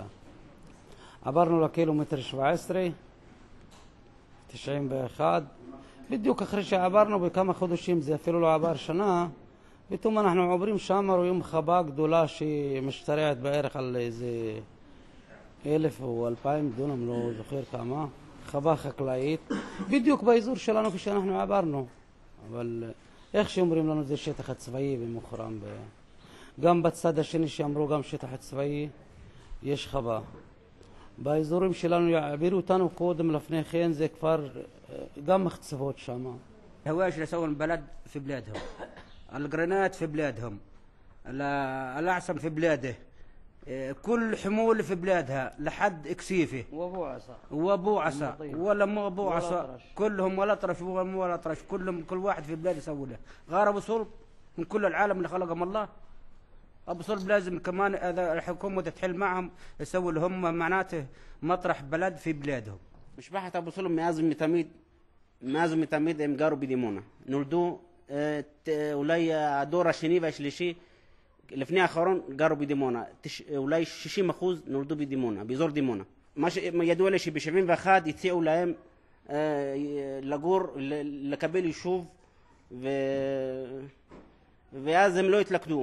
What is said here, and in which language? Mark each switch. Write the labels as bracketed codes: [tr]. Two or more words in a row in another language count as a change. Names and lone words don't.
[he] עברנו לקילומטר 17, 91, בדיוק אחרי שעברנו בכמה חודשים, זה אפילו לא עבר שנה, פתאום אנחנו עוברים שם, רואים חווה גדולה שמשתרעת בערך על איזה 1,000 או 2,000 דונם, לא זוכר כמה, חווה חקלאית, בדיוק באזור שלנו כשאנחנו עברנו. אבל איך שאומרים לנו זה שטח הצבאי ומוחרם. גם בצד השני שאמרו גם שטח הצבאי יש חווה. באזורים שלנו יעבירו אותנו קודם לפני כן, זה כבר גם מחצבות שם. [ar] الهواشة سووا البلد في بلادهم، القرنات في بلادهم، الأعصم في بلاده، كل حمول في بلادها لحد إكسيفة وابو عصا ولا مو ابو عصا، كلهم ولا طرش ولا طرش، كلهم كل واحد في بلاده يسوي له. غير ابو صلب من كل العالم اللي خلقهم الله، ابو صلب لازم كمان اذا الحكومه تحل معهم يسوي لهم معناته مطرح بلد في بلادهم. [he] משפחת אבו סולב מאז ומתמיד הם גרו בדימונה. נולדו אולי הדור השני והשלישי לפני האחרון גרו בדימונה, אולי 60% נולדו בדימונה, באזור דימונה. מה שידוע לי שב-71 הציעו להם לגור, לקבל יישוב, ואז הם לא התלכדו.